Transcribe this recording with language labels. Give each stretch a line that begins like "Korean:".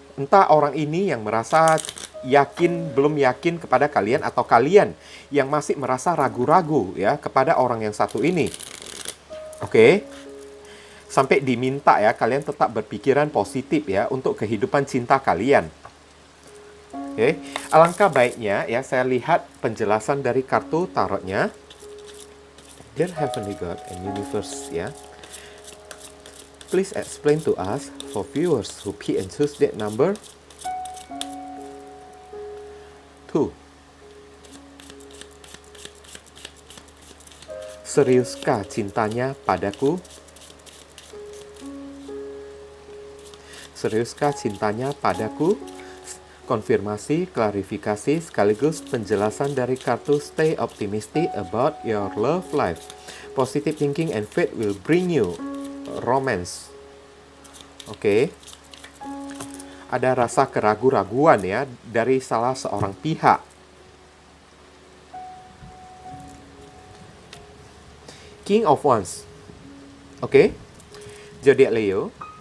Indonesian: Entah orang ini yang merasa yakin, belum yakin kepada kalian, atau kalian yang masih merasa ragu-ragu ya kepada orang yang satu ini. Oke. Sampai diminta ya, kalian tetap berpikiran positif ya untuk kehidupan cinta kalian. Oke. Alangkah baiknya ya, saya lihat penjelasan dari kartu tarotnya.
English: Dear Heavenly God and Universe ya. Please explain to us for viewers who pick and choose that number 2.
Indonesian: Seriuskah cintanya padaku? Seriuskah cintanya padaku? Konfirmasi, klarifikasi, sekaligus penjelasan dari kartu
English: Stay Optimistic about your love life. Positive thinking and faith will bring you romance.
Indonesian: Oke. Ada rasa keraguan-raguan ya dari salah seorang pihak. King of Wands. Oke. Zodiak Leo.